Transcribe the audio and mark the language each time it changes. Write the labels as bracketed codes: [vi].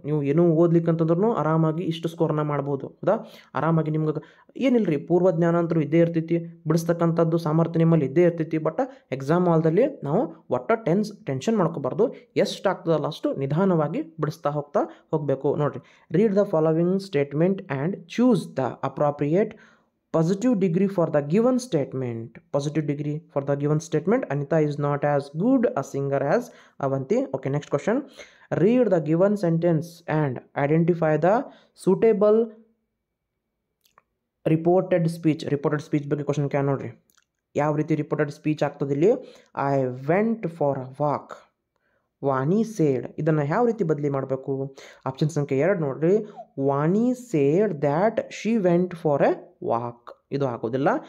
[kn] ನೀವು ಏನೂ ಓದ್ಲಿಕ್ಕಂತಂದ್ರೂ ಆರಾಮಾಗಿ ಇಷ್ಟು ಸ್ಕೋರ್ನ ಮಾಡ್ಬೋದು. ಹೌದಾ, ಆರಾಮಾಗಿ ನಿಮ್ಗೆ ಏನಿಲ್ಲ ರೀ, ಪೂರ್ವಜ್ಞಾನ ಅಂತೂ ಇದ್ದೇ ಇರ್ತೈತಿ, ಬಿಡಿಸ್ತಕ್ಕಂಥದ್ದು ಸಾಮರ್ಥ್ಯ ನಿಮ್ಮಲ್ಲಿ ಇದ್ದೇ ಇರ್ತೈತಿ. ಬಟ್ ಎಕ್ಸಾಮ್ ಹಾಲ್ದಲ್ಲಿ ನಾವು ಒಟ್ಟು ಟೆನ್ಷನ್ ಮಾಡ್ಕೋಬಾರ್ದು. ಎಷ್ಟು ಆಗ್ತದಲ್ಲ ಅಷ್ಟು ನಿಧಾನವಾಗಿ ಬಿಡಿಸ್ತಾ ಹೋಗಬೇಕು. [en] ನೋಡಿರಿ, read the following statement and choose the appropriate positive degree for the given statement. Positive degree for the given statement. Anita is not as good a singer as Avanti. Okay, next question. Read the given sentence and identify the suitable reported speech. [kn] Reported speech ಬಗ್ಗೆ question can ನೋಡ್ರಿ. ಯಾವ ರೀತಿ reported speech ಆಗ್ತದೆ ಇಲ್ಲಿ. [en] I went for a walk, Vani said. [kn] ಇದನ್ನು ಯಾವ ರೀತಿ ಬದಲಿ ಮಾಡಬೇಕು? ಆಪ್ಷನ್ ಸಂಖ್ಯೆ 2 ನೋಡ್ರಿ. [en] Vani said that she went for a walk. [kn] ಇದು ಆಗೋದಿಲ್ಲ.